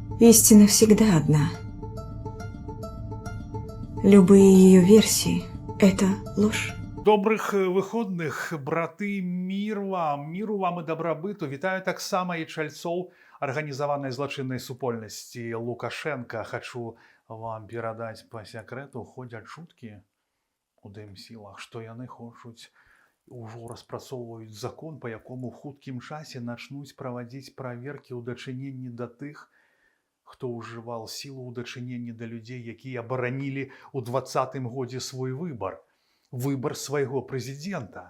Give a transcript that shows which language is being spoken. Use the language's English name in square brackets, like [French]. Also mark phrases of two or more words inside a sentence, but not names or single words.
[Russian] Истина всегда одна. Любые ее версии – это ложь. [Belarusian] Добрых выходных, браты, міру вам і дабрабыту. Вітаю таксама і чальцоў арганізаванай злачыннай супольнасці Лукашенка. Хачу вам перадаць па сакрэту, ходзяць чуткі у дэмсілах, што яны хочуць, ужо распрацоўваюць закон, па якому ў хуткім часе начнуць правадзіць праверкі ў дачыненні да тых, хто ўжываў сілу ў дачыненні да людзей, якія абаранілі ў 20-м годзе свой выбар свайго прэзідэнта.